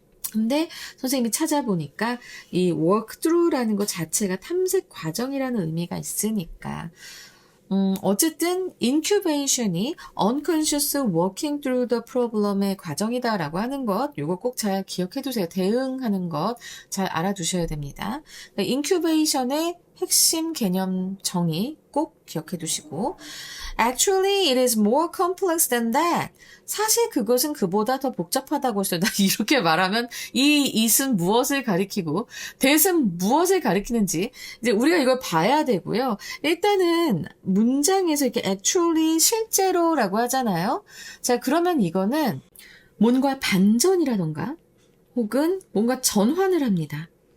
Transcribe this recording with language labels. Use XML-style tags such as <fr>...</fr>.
<ko>근데 선생님이 찾아보니까 이 work through라는 것 자체가 탐색 과정이라는 의미가 있으니까 어쨌든 incubation이</ko> <en>unconscious working through the problem</en> <ko>의 과정이다라고 하는 것, 요거 꼭 잘 기억해 두세요. 대응하는 것 잘 알아두셔야 됩니다. incubation의 핵심 개념 정의 꼭 기억해 두시고</ko> <en>Actually, it is more complex than that.</en> <ko>사실 그것은 그보다 더 복잡하다고 했어요. 나 이렇게 말하면 이 it은 무엇을 가리키고 that은 무엇을 가리키는지 이제 우리가 이걸 봐야 되고요. 일단은 문장에서 이렇게 actually 실제로라고 하잖아요. 자, 그러면 이거는 뭔가 반전이라던가 혹은 뭔가 전환을 합니다.</ko>